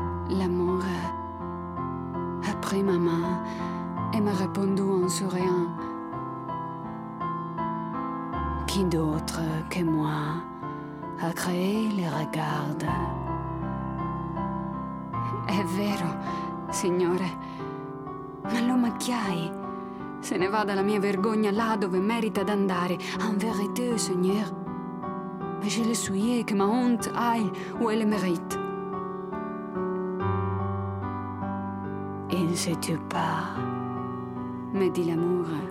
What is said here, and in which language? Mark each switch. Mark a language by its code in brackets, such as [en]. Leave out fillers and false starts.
[fr] L'amour a pris ma main et m'a répondu en souriant, qui d'autre que moi a créé les regards? [it] È vero, signore, ma lo macchiai. Se ne vada la mia vergogna là dove merita d'andare. [fr] En vérité, seigneur, je le souillé que ma honte aille où elle mérite. Et ne sais-tu pas, me dit l'amour,